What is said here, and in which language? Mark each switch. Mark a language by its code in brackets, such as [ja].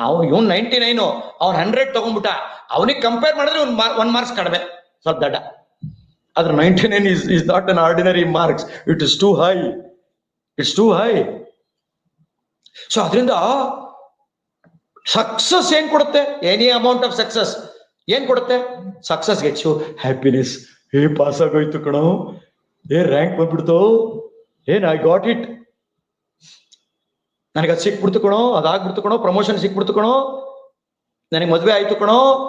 [kn] ಇವನ್ 99, ಅವ್ನು 100 ತಗೊಂಡ್ಬಿಟ್ಟ, ಅವನಿಗೆ ಕಂಪೇರ್ ಮಾಡಿದ್ರೆ 1 ಮಾರ್ಕ್ಸ್ ಕಡಿಮೆ, ಸ್ವಲ್ಪ ದಡ್ಡ. [en] ಆದ್ರೆ 99 is not an ordinary marks. It is too high. It's too high. [kn] So ಅದರಿಂದ ಸಕ್ಸಸ್ ಏನ್ ಕೊಡುತ್ತೆ? [en] Any amount of success. [kn] ಏನ್ ಕೊಡುತ್ತೆ? [en] Success gets you happiness. [kn] Pass ಆಗೋಯ್ತು ಕಣೋ, ರ್ಯಾಂಕ್ ಬಂದ್ಬಿಡ್ತು, [en] I got it, [kn] ನನಗೆ ಅದು ಸಿಕ್ಬಿಡ್ತು ಕಣೋ, ಅದಾಗ್ಬಿಡ್ತು ಕಣೋ, ಪ್ರಮೋಷನ್ ಸಿಕ್ಬಿಡ್ತು ಕಣೋ, ನನಗೆ ಮದ್ವೆ ಆಯ್ತು ಕಣೋ.